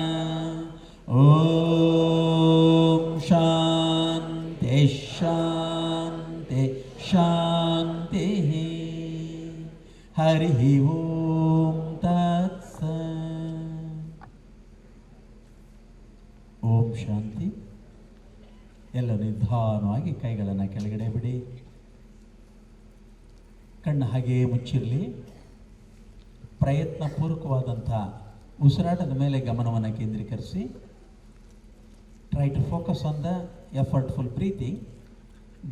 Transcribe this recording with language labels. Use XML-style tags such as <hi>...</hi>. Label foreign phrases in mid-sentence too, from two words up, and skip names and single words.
<sa>ಓಂ ಶಾಂತಿ ಶಾಂತಿ ಶಾಂತಿ. ಹರಿ ಓಂ ತತ್ಸತ್. ಓಂ ಶಾಂತಿ.</sa> <kn>ಎಲ್ಲ ನಿಧಾನವಾಗಿ ಕೈಗಳನ್ನು ಕೆಳಗಡೆ ಬಿಡಿ. ಕಣ್ಣು ಹಾಗೆಯೇ ಮುಚ್ಚಿರಲಿ. ಪ್ರಯತ್ನಪೂರ್ವಕವಾದಂಥ ಉಸಿರಾಟದ ಮೇಲೆ ಗಮನವನ್ನು ಕೇಂದ್ರೀಕರಿಸಿ.</kn> <en>Try to focus on the effortful breathing.</en>